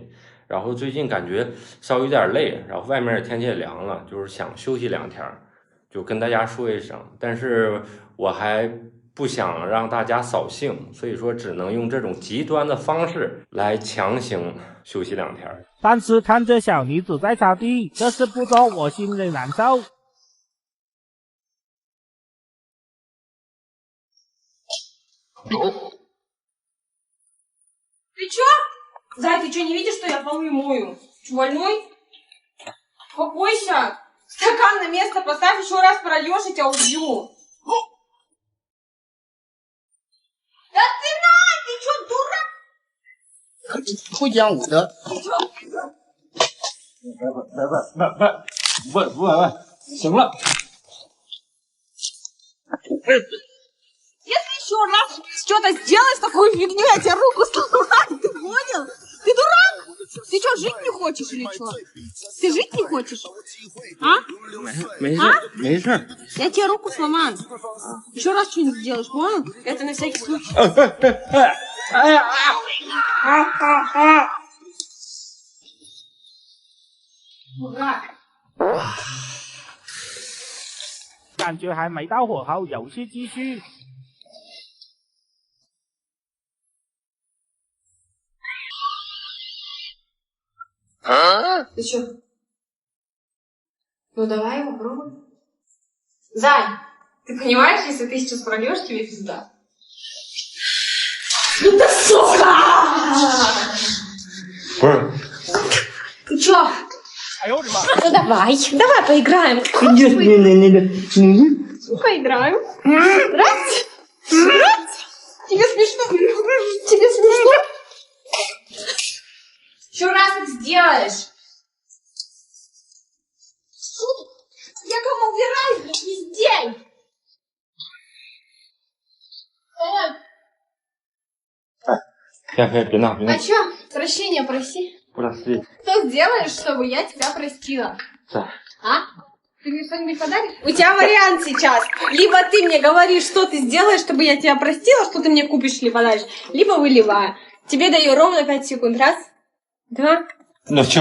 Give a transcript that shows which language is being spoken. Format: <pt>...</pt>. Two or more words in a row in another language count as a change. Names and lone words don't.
<zh>然后最近感觉稍微有点累，然后外面天气也凉了，就是想休息2天，就跟大家说一声。但是我还不想让大家扫兴，所以说只能用这种极端的方式来强行休息2天。但是看着小妮子在擦地，这是不着我心里难受。</zh> <ru>Ты чё? Зай, ты что, не видишь, что я полы мою? Чё, больной? Успокойся. Стакан на место поставь, еще раз прольешь, и тебя убью. Да ты чё, дурак?</ru> <zh>不讲武德。行了。</zh> <ru>Если еще раз что-то сделаешь такую фигню, я тебе руку сломаю, ты понял? Ты Ты дурак? Ты что, жить не хочешь или что? Ты жить не хочешь? А?</ru> <zh>没事。</zh> <ru>Я тебе руку сломаю. Еще раз что-нибудь сделаешь, понял? Это на всякий случай. Дурак.</ru> <zh>感觉还没到火候，游戏继续。</zh> <ru>Ты что? Ну давай попробуй. Зай, ты понимаешь, если ты сейчас прольешь, тебе пизда. Ну да сука!</ru> <zh>不是，</zh> <ru>Ты чё?</ru> <zh>哎呦我的妈！</zh> <ru>Ну давай, давай поиграем.</ru> <zh>你</zh> <ru>Поиграем. Раз. Раз. Тебе смешно? Тебе смешно? Еще раз это сделаешь. Я кому убираюсь, блядь, везде.</ru> <zh>别闹，别闹</zh> <ru>А，чё? Прощения проси.</ru> <zh>不知道是</zh> <ru>Что сделаешь, чтобы я тебя простила?</ru> <zh>在。</zh> <ru>А? Ты мне что-нибудь подаришь? У тебя вариант сейчас. Либо ты мне говоришь, что ты сделаешь, чтобы я тебя простила, что ты мне купишь или подаришь, либо выливаю. Тебе даю ровно 5 секунд. Раз, два, Ну что,</ru>